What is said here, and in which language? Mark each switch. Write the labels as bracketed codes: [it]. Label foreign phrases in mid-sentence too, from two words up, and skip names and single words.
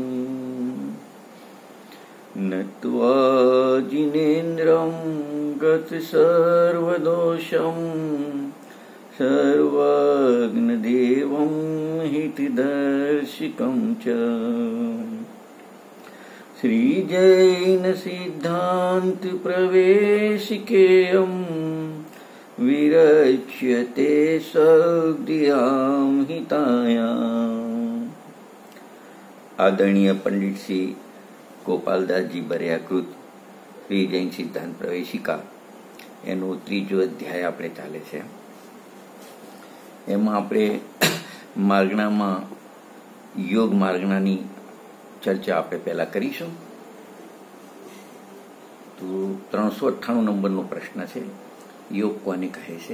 [sa] नत्वा जिनेन्द्रं गतसर्वदोषं सर्वज्ञदेवं हितदर्शिकं च श्रीजैनसिद्धान्तप्रवेशिकेयं विरच्यते सद्यां हितायाम्। [gu] आदरणीय पंडित श्री गोपालदासजी बरियाकृत श्री जैन सिद्धांत प्रवेशिका એનું ત્રીજો અધ્યાય આપણે ચાલે છે। એમાં આપણે માર્ગણામાં યોગ માર્ગણાની ચર્ચા આપણે પહેલા કરીશું। તો 398 નંબરનો પ્રશ્ન છે, યોગ કોને કહે છે?